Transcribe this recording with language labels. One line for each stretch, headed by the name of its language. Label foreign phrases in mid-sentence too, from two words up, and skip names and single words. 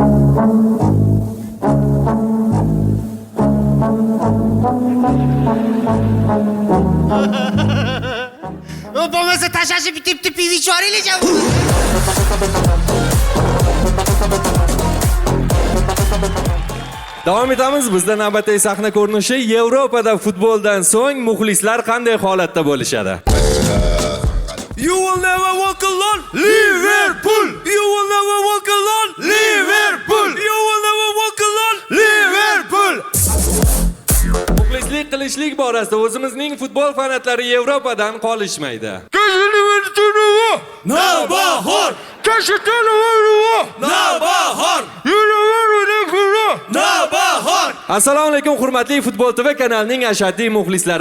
Uzbek: Bo'lmasa tashashib bitibdi pivi choringlar. Davom etamiz. Bizda navbatdagi sahna ko'rinishi Yevropada futboldan so'ng muxlislar qanday holatda bo'lishadi?
English: You will never walk alone, Liverpool. You will never walk alone, Liverpool. You will never walk alone, Liverpool.
Uzbek: Muxlislik qilishlik borasida o'zimizning futbol fanatlari Yevropadan qolishmaydi. Navbahor. Navbahor. Navbahor. Assalomu alaykum hurmatli Futbol TV kanalining ashaddiy muxlislari.